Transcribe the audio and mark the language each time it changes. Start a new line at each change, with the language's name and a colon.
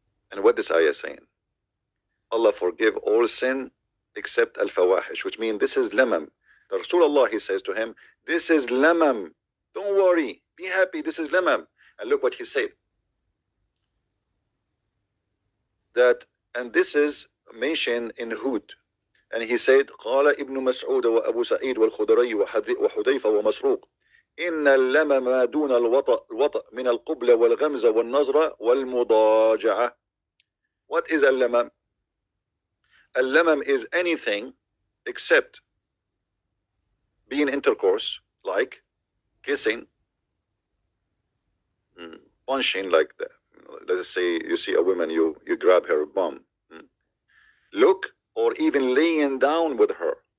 English: And what this ayah saying? Allah forgive all sin except al-fawahish, which means this is lamam. The Rasulullah, he says to him, this is lamam. Don't worry, be happy, this is lamam. And look what he said. That, and this is mentioned in Hud. And he said,
Arabic: قال ابن مسعود وأبو سعيد والخدري وحذيفة ومسروق إن اللمم ما دون الوطأ من القبلة والغمزة والنظرة والمضاجعة.
English: What is al-lamam? Al-lamam is anything except being intercourse, like kissing, punching, like that. Let's say you see a woman, you grab her bum, look, or even laying down with her.